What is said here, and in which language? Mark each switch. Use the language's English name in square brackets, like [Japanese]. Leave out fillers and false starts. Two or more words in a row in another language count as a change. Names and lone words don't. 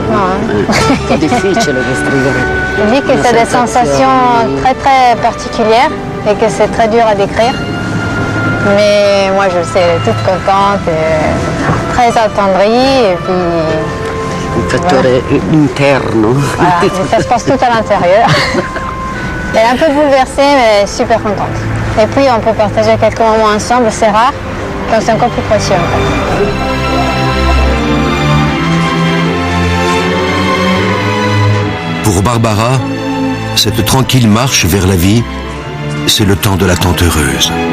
[Italian] No, È un po' difficile descrivere. [French] je dis que [Italian] Una [French] c'est des [Italian] sensazione. [French] sensations très très particulières et que c'est très dur à décrire. Mais moi je sais, elle est toute contente, et très attendrie et puis [Italian] Un fattore interno. [French] voilà, mais ça se passe tout à l'intérieur. Elle est un peu bouleversée mais super contente. Et puis on peut partager quelques moments ensemble, c'est rare, donc c'est encore plus précieux en fait. Pour Barbara, cette tranquille marche vers la vie, c'est le temps de l'attente heureuse.